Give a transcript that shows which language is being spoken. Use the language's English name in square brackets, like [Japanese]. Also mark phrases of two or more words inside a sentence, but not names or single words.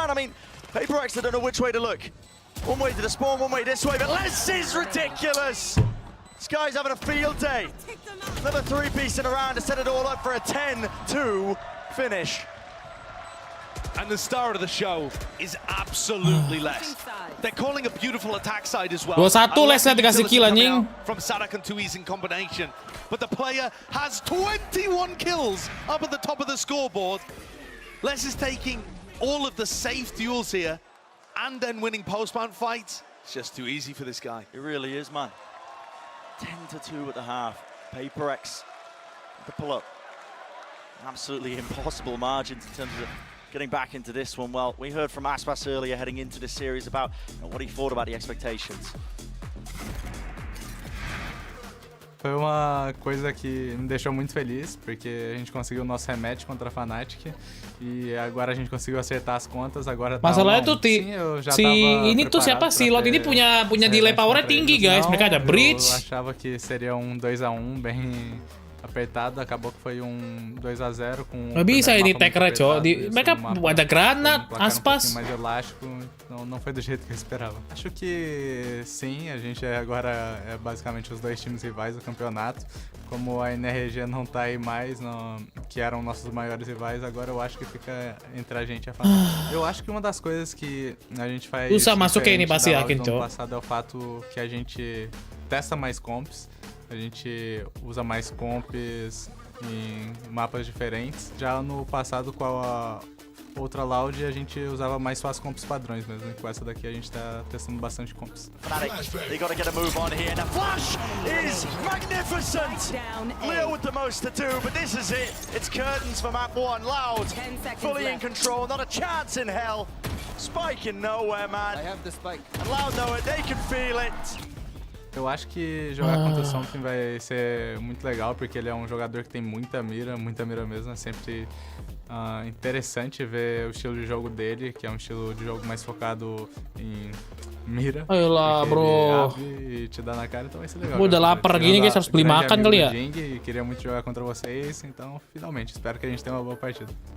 [English] I mean, Paperrex, they don't know which way to look. One way to the spawn, one way this way, but Les is ridiculous. This guy's having a field day. Another three-piece in a round to set it all up for a 10-2 finish. And the star of the show is absolutely Les. They're calling a beautiful attack side as well. [Indonesian] 2-1 Les lihat dikasih kill anjing. [English] From Sadak and ZOWIE in combination. But the player has 21 kills up at the top of the scoreboard. Les is taking all of the safe duels here and then winning post-mount fights. It's just too easy for this guy. It really is, man. 10-2 at the half. Paperrex to pull up. Absolutely impossible margins in terms of getting back into this one. Well, we heard from Aspas earlier heading into this series about what he thought about the expectations. [Portuguese] Foi uma coisa que me deixou muito feliz, porque a gente conseguiu o nosso rematch contra a Fnatic e agora a gente conseguiu acertar as contas. Agora [Indonesian] masalahnya tuh si ini tuh siapa sih Lot ini punya delay powernya tinggi guys. Mereka ada bridge. [Portuguese] Eu achava que seria 2-1 bem apertado, acabou que foi 2-0 com. [Indonesian] Não bisa ini Tekkeret, cok. Mereka ada granat, [Portuguese] Aspas. Mais elástico, não foi do jeito que eu esperava. Acho que sim, a gente agora é basicamente os dois times rivais do campeonato. Como a NRG não tá aí mais, que eram nossos maiores rivais, agora eu acho que fica entre a gente e a Fnatic. Eu acho que uma das coisas que a gente faz diferente da Loud do ano passado é o fato que a gente testa mais comps. A gente usa mais comps em mapas diferentes. Já no passado, com a outra Loud, a gente usava mais só as comps padrões mesmo. Com essa daqui a gente tá testando bastante comps. [English] Fnatic, they gotta get a move on here. The flash is magnificent! Leo with the most to do, but this is it. It's curtains for map 1. Loud, fully in control, not a chance in hell. Spike in nowhere, man. I have the spike. And Loud know it, they can feel it. [Portuguese] Eu acho que jogar contra o Something vai ser muito legal, porque ele é um jogador que tem muita mira mesmo. É sempre interessante ver o estilo de jogo dele, que é um estilo de jogo mais focado em mira. [Indonesian] Ayo lah bro. [Portuguese] E te dá na cara, então vai ser legal. [Indonesian] Udah lapar gini guys, harus beli makan kali ya. [Portuguese] E queria muito jogar contra vocês, então finalmente, espero que a gente tenha uma boa partida.